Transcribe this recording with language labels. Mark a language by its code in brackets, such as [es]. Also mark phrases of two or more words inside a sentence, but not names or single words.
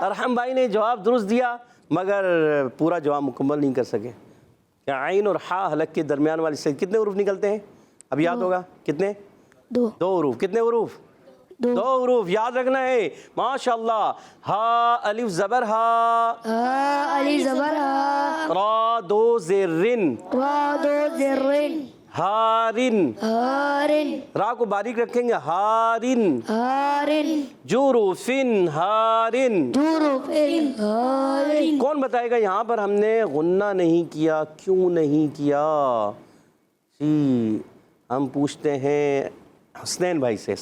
[ur] ارحم بھائی نے جواب درست دیا مگر پورا جواب مکمل نہیں کر سکے. کیا عین اور ہا حلق کے درمیان والے سے کتنے حروف نکلتے ہیں؟ اب یاد ہوگا کتنے؟ 2 حروف. کتنے حروف؟ 2 حروف. یاد رکھنا ہے. ماشاءاللہ. ہا الف زبر ہا، الف زبر ہا، را 2 زیر رن، را 2 زیر رن، ہارن. ہارن، را کو باریک رکھیں گے. ہارن. ہارن، جروفن ہارن. جروفن ہارن. کون بتائے گا یہاں پر ہم نے غنہ نہیں کیا؟ کیوں نہیں کیا؟ جی ہم پوچھتے ہیں حسنین بھائی سے.